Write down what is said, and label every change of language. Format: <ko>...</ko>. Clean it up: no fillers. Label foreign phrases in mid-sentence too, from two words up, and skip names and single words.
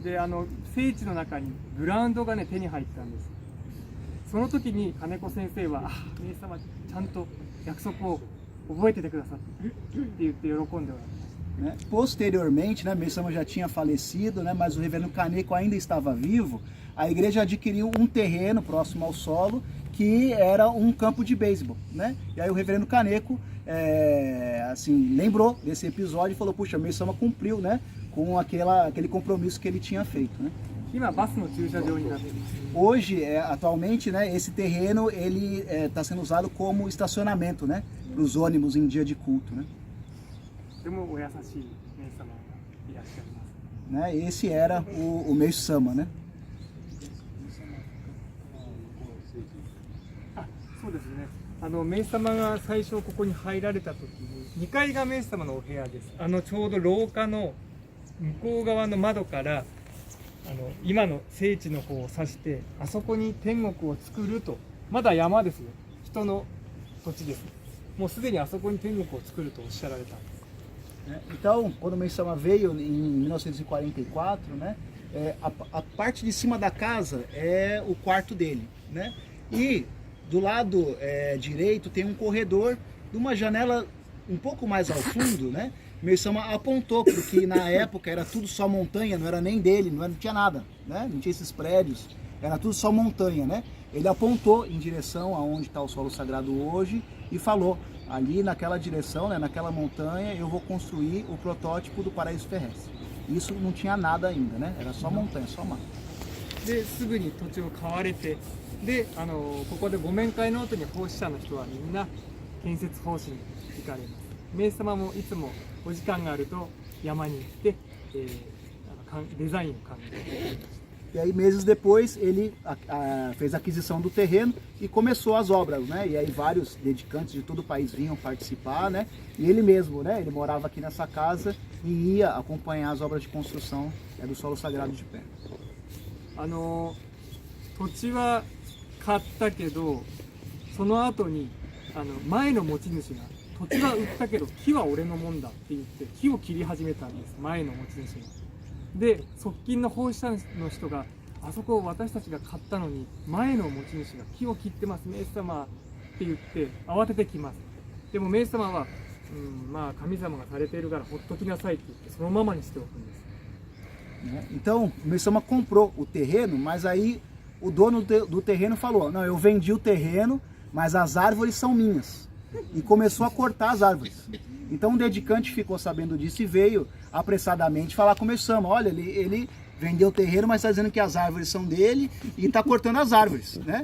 <ja>で聖地の中にグラウンドがね手に入ったんです。その時に金子先生はメイ様ちゃんと約束を覚えててくださってって言って喜んでおられます。</ja> <pt>Né? Posteriormente, né, Meisama já tinha falecido, né, mas o Reverendo Kaneko ainda estava vivo. A igreja adquiriu um terreno próximo ao solo que era um campo de beisebol, né? E aí o Reverendo Kaneko assim, lembrou desse episódio e falou, puxa, Meisama cumpriu, né, com aquele compromisso que ele tinha feito, né? Hoje, atualmente, né, esse terreno ele está sendo usado como estacionamento, né, para os ônibus em dia de culto, né? Né? Esse era o Meisama, né?</pt> <ja>そうですね。メイ様が最初ここに入られた時に2階がメイ様のお部屋です。ちょうど廊下の向こう側の窓から今の聖地の方を指してあそこに天国を作ると、まだ山ですよ。人の土地です。もうすでにあそこに天国を作るとおっしゃられたんです。</ja> <pt>Então, quando Meisama veio em 1944, né, a parte de cima da casa é o quarto dele, né? E do lado direito tem um corredor de uma janela um pouco mais ao fundo, né? Meisama apontou porque na época era tudo só montanha, não era nem dele, não tinha nada, né? Não tinha esses prédios, era tudo só montanha, né? Ele apontou em direção aonde está o solo sagrado hoje e falou: ali naquela direção, né, naquela montanha, eu vou construir o protótipo do paraíso terrestre. Isso não tinha nada ainda, né? Era só montanha, só mar.</pt> <ja>ですぐに土地を買われて、でここでご面会の後に奉仕者の人はみんな建設奉仕に行かれます。名様もいつもお時間があると山に行って、デザインを考えて</ja> <pt>E aí, meses depois, ele fez a aquisição do terreno e começou as obras, né? E aí vários dedicantes de todo o país vinham participar, né? E ele mesmo, né? Ele morava aqui nessa casa e ia acompanhar as obras de construção do solo sagrado de pé.</pt> <ja>土地は買ったけど、その後に前の持ち主が土地は売ったけど木は俺のもんだって言って木を切り始めたんです、前の持ち主が。で、側近の奉仕者の人が、あそこを私たちが買ったのに前の持ち主が木を切ってます、名様って言って慌ててきます。でも名様は、まあ神様がされているからほっときなさいって言ってそのままにしておくんです。</ja> <pt>Então, o Messama comprou o terreno, mas aí o dono do terreno falou: não, eu vendi o terreno, mas as árvores são minhas. E começou a cortar as árvores. Então, o dedicante ficou sabendo disso e veio apressadamente falar com o Messama: olha, ele vendeu o terreno, mas está dizendo que as árvores são dele e está cortando as árvores, né?</pt>